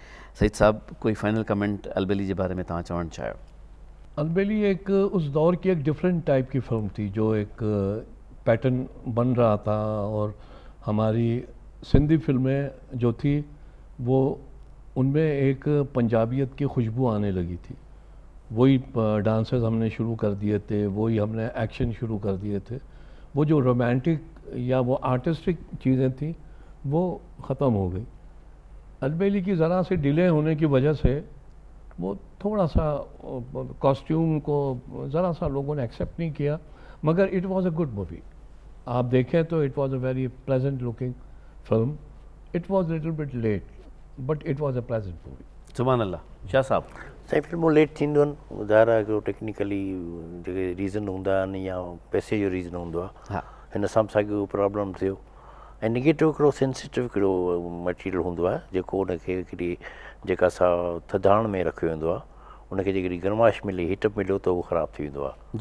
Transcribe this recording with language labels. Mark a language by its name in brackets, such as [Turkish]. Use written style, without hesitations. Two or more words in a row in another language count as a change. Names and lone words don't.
[Sindhi] सईद साहब, कोई फाइनल कमेंट अलबेली [Urdu] کے بارے میں [Sindhi] तव्हां चवणु चाहियो? [Urdu] البیلی ایک اس دور کی ایک [English] different type [Urdu] کی فلم تھی جو ایک پیٹرن بن رہا تھا اور ہماری سندھی فلمیں جو تھی وہ ان میں ایک پنجابیت کی خوشبو آنے لگی تھی. وہی ڈانسز ہم نے شروع کر دیے تھے، وہی ہم نے ایکشن شروع کر دیے تھے. وہ جو رومانٹک یا وہ آرٹسٹک چیزیں تھی وہ ختم ہو گئی. البیلی کی ذرا سی ڈیلے ہونے کی وجہ سے وہ تھوڑا سا کاسٹیوم کو ذرا سا لوگوں نے ایکسیپٹ نہیں کیا، مگر [English] it was a good movie. [Urdu] آپ دیکھیں تو [English] it was a very pleasant looking film. it was little bit late but it was a pleasant movie. [Arabic] سبحان الله. [Sindhi] शाह साहब, साईं फिल्मूं लेट थींदियूं आहिनि, ज़ाहिर आहे हिकिड़ो टेक्निकली जेके रीज़न हूंदा आहिनि या पैसे जो रीज़न हूंदो आहे, हा, हिन सां असांखे प्रॉब्लम थियो। ऐं निगेटिव हिकिड़ो सेंसिटिव हिकिड़ो मटीरियल हूंदो आहे जेको उनखे हिकिड़ी जेका असां थधाण में रखियो वेंदो आहे, उनखे जेकॾहिं गर्माश मिले, हीटअप मिलियो त उहो ख़राबु थी वेंदो आहे